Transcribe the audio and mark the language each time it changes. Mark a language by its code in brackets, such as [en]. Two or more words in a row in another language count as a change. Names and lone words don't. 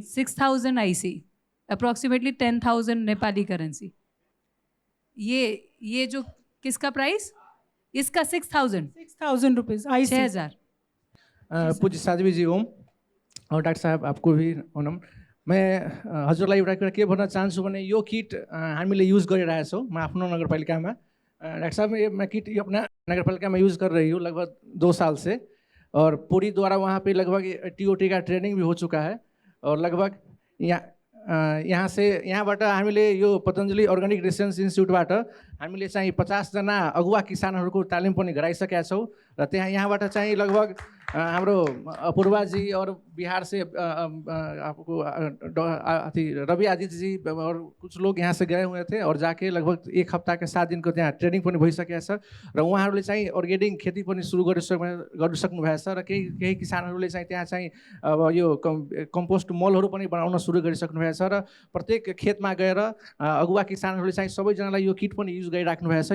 [en] 6000 IC, approximately 10,000 Nepali currency. [hi] ये जो किसका प्राइस, इसका 6000 रुपीज़, 6000। पूज्य साध्वी जी ओम, और डाक्टर साहब आपको भी ओनम। [ne] मैं हजुरलाई एउटा कुरा के भन्न चाहन्छु भने यो किट हामीले युज गरिरहेछौँ म आफ्नो नगरपालिकामा। [hi] डॉक्टर साहब मैं किट अपना नगरपालिका में यूज़ कर रही हूँ लगभग 2 साल से, और पूरी द्वारा वहाँ पे लगभग टीओटी का ट्रेनिंग भी हो चुका है, और लगभग [ne] यहाँबाट हामीले यो पतञ्जलि अर्ग्यानिक रिसर्च इन्स्टिट्युटबाट हामीले चाहिँ 50 जना अगुवा किसानहरूको तालिम पनि गराइसकेका छौँ, र यहाँबाट चाहिँ लगभग हाम्रो अपूर्वाजी [hi] और बिहार से आपको रवि आदित्य जी और कुछ लोग यहाँ से गए हुए थे, और जाके लगभग 1 हप्ता के 7 दिन को [ne] त्यहाँ ट्रेनिङ पनि भइसकेको छ, र उहाँहरूले चाहिँ अर्ग्यानिक खेती पनि सुरु गरिसक्नु भएको छ, र केही किसानहरूले चाहिँ त्यहाँ चाहिँ अब यो कम्पोस्ट मलहरू पनि बनाउन सुरु गरिसक्नु भएको छ, र प्रत्येक खेतमा गएर अगुवा किसानहरूले चाहिँ सबैजनालाई यो किट पनि युज गरिराख्नु भएको छ।